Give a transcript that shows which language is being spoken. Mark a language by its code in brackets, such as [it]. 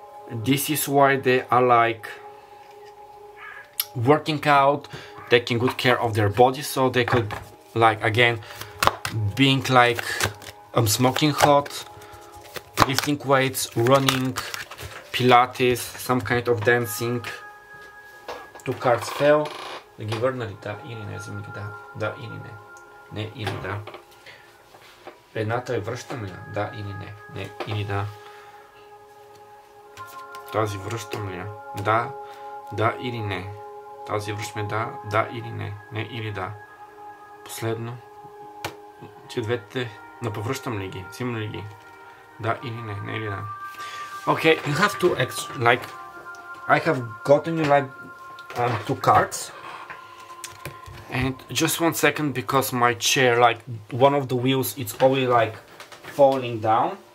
[en] This is why they are like working out, taking good care of their body, so they could like again being like smoking hot, lifting weights, running, Pilates, some kind of dancing. 2 cards fell. [bg] Да или не, вземи ги, да или не. Не или да. Едната е връщам ли? Да или не. Не или да. Тази връщам ли? Да или не. Тази връщаме да или не. Не или да. Последно. Че двете напъвръщам ли ги? Взимам ли ги? Да или не. Не или да. [en] Okay, you have to like I have gotten you like 2 cards. And just 1 second, because my chair, like one of the wheels, it's already like falling down.